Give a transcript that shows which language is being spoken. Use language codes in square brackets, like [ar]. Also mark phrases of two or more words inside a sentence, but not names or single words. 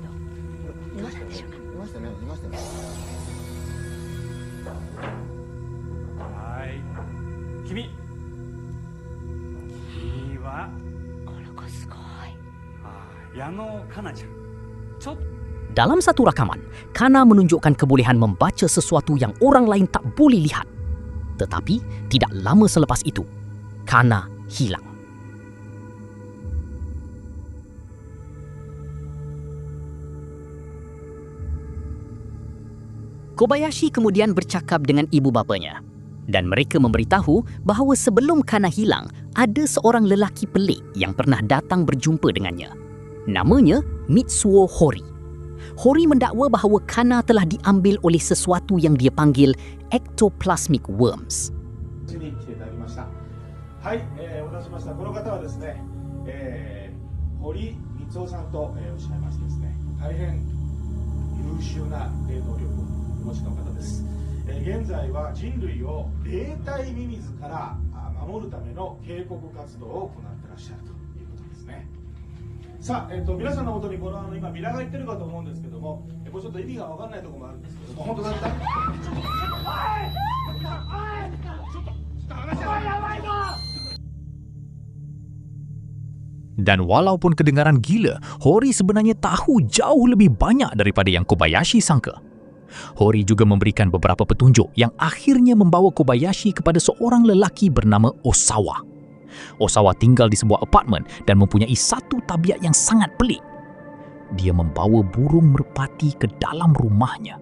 [ja] いましたね。いましたね。いましたね。はい、君はこの子すごい。矢野かなちゃん。ちょっと [ms] Dalam satu rakaman, Kana menunjukkan kebolehan membaca sesuatu yang orang lain tak boleh lihat. Tetapi tidak lama selepas itu, Kana hilang. Kobayashi kemudian bercakap dengan ibu bapanya dan mereka memberitahu bahawa sebelum Kana hilang, ada seorang lelaki pelik yang pernah datang berjumpa dengannya. Namanya Mitsuo Hori. Hori mendakwa bahawa Kana telah diambil oleh sesuatu yang dia panggil [en] ectoplasmic worms. [ja] に来ていただきました。はい、お出しましたこの方はですね、堀光雄さんと、おっしゃいましてですね、大変優秀な霊能力をお持ちの方です。現在は人類を霊体ミミズから守るための警告活動を行ってらっしゃるということですね。さあ、皆さんのもとにこの今ミラが言ってるかと思うんですけども、これちょっと意味が分かんないところもあるんですけども、本当だった。 [ms] Dan walaupun kedengaran gila, Hori sebenarnya tahu jauh lebih banyak daripada yang Kobayashi sangka. Hori juga memberikan beberapa petunjuk yang akhirnya membawa Kobayashi kepada seorang lelaki bernama Osawa. Osawa tinggal di sebuah apartmen dan mempunyai satu tabiat yang sangat pelik. Dia membawa burung merpati ke dalam rumahnya.